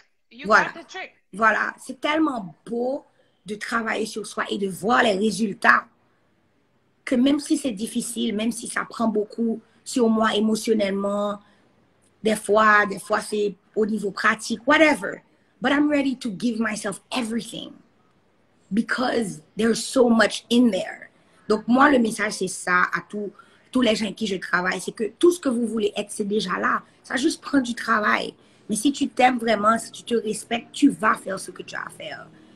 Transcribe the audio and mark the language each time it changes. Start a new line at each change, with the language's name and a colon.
English: You got the trick. Got the trick.
French: Voilà, c'est tellement beau de travailler sur soi et de voir les résultats que même si c'est difficile, même si ça prend beaucoup sur moi émotionnellement, des fois c'est au niveau pratique, whatever.
English: But I'm ready to give myself everything because there's so much in there.
French: Donc, moi, le message, c'est ça à tous les gens avec qui je travaille. C'est que tout ce que vous voulez être, c'est déjà là. Ça juste prend du travail. Mais si tu t'aimes vraiment, si tu te respectes, tu vas faire ce que tu as à faire.